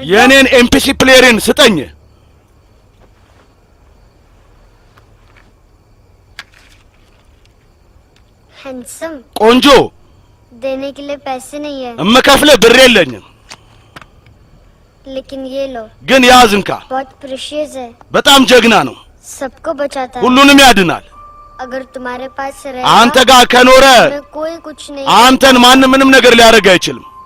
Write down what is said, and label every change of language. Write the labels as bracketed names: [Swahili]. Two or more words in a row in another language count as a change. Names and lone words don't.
[Amharic] የኔን [English] MPC player [Amharic] ስጠኝ [Hindi] हैंडसम [Amharic] ቆንጆ [Hindi] देने के लिए पैसे नहीं है [Amharic] እምከፍለ ብር የለኝም [Hindi] लेकिन ये लो [Amharic] ግን ያዝ እንካ [Hindi] बहुत प्रेशियस है [Amharic] በጣም ጀግና ነው [Hindi] सबको बचाता है [Amharic] ሁሉንም ያድናል [Hindi] अगर तुम्हारे पास [Amharic] አንተ [Hindi] रहेगा [Amharic] ጋር ከኖረ [Hindi] मैं कोई कुछ नहीं [Amharic] አንተን ማንም ምንም ነገር ሊያደርግ አይችልም